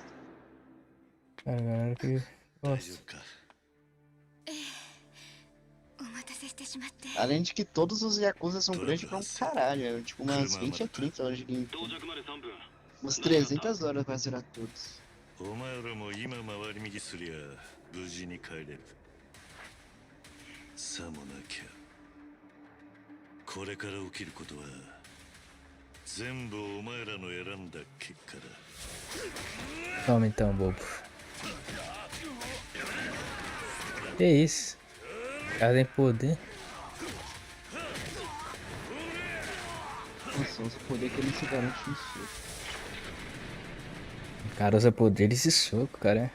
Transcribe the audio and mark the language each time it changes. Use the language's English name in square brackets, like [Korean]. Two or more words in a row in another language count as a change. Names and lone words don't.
[Portuguese] Caralho, que... Nossa. Além de que todos os Yakuza são grandes pra um caralho. É tipo umas 20 a 30 horas de gameplay. Umas 300 horas pra zerar todos. [Japanese] お前らも今回り右すりゃ無事に帰れる。さもなきゃこれから起きることは全部お前らの選んだ結果だ。 [Portuguese] Toma então, bobo. Que isso? O cara tem poder. Nossa, os poderes que ele se garante no soco. O cara usa poder desse soco, cara.